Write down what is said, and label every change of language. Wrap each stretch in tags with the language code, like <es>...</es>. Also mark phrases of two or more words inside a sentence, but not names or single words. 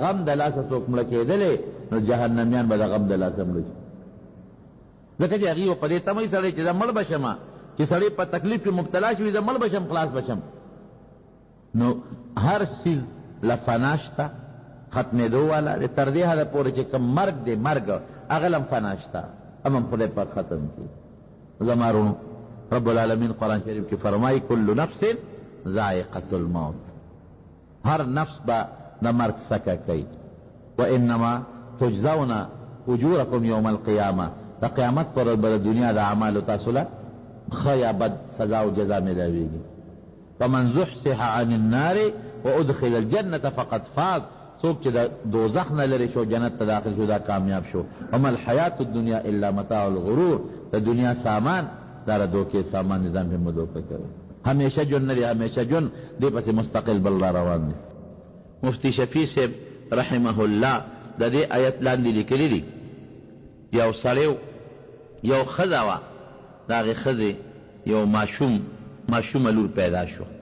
<ps>غم د لاسه څوک مړه کېدلی نو جهنمیان به د غم د لاسه مړه شي ځکه چې هغې په دې تمه سړی چې زه مړ به شم چې سړی په تکلیف کې مبتلا شوي زه مړ به شم خلاص به شم نو هر څیز له فنا شته ختمېدو والا دی تر دې حده پورې چې کوم مرګ دی مرګ هغه لم فنا شته امم خدای پاک ختم کړي زما وروڼو رب العالمین قرآن شریف کې فرمایي</ps> <ar>کل نفس ذائقة الموت</ar> <ps>هر نفس به د مرګ سکه کوي</ps> <ar>وانما تجزون اجورکم یوم القیامه</ar> <ps>د قیامت پر ورځ به د دنیا د اعمالو تاسو له ښه یا بد سزا او جزا میلاویږي</ps> <ar>فمن زحزح عن النار وادخل الجنة فقد فاز</ar> <ps>څوک چې د دوزخ نه لرې شو جنت ته داخل شو دا کامیاب شو</ps> <ar>وما الحیات الدنیا الا متاع الغرور</ar> <ps>د دنیا سامان دا د دوکې سامان نظام هم دوکه کوي همیشه جون نه دی همیشه جون دې پسې مستقل بل را روان دی مفتی شفیع صاحب رحمه الله د دې آیت لاندې لیکلي دي یو سړی یو ښځه وه د هغې ښځې یو ماشومه لور پیدا شو</ps>